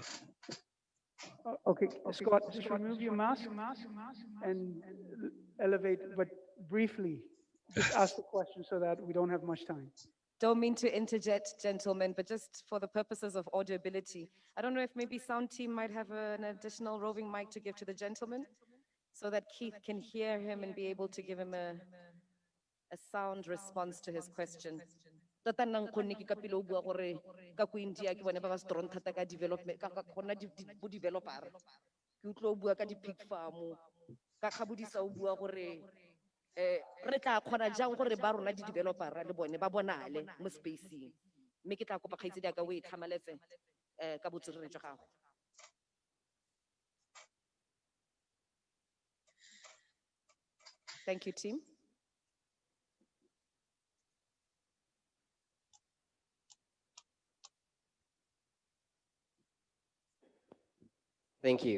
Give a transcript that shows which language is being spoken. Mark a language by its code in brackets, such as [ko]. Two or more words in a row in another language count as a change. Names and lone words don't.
[en] Okay, Scott, just remove your mask and elevate, but briefly, just ask the question so that we don't have much time. Don't mean to interject, gentlemen, but just for the purposes of audibility, I don't know if maybe sound team might have an additional roving mic to give to the gentleman so that Keith can hear him and be able to give him a sound response to his question. [tn] Tota nna nkgonne ke ka pele o bua gore ka ko India ke bone ba ba strong thata ka development ka gona bo developer ke utlwa o bua ka di- [en] pig farm [tn] ka kgabodisa o bua gore re tla kgona jang gore ba rona di-developera le bone ba bonale mo spacing mme ke tla kopa kgaitsedi ka o e tlhamaletse ka botswerere jwa gago. [en] Thank you, team. Thank you.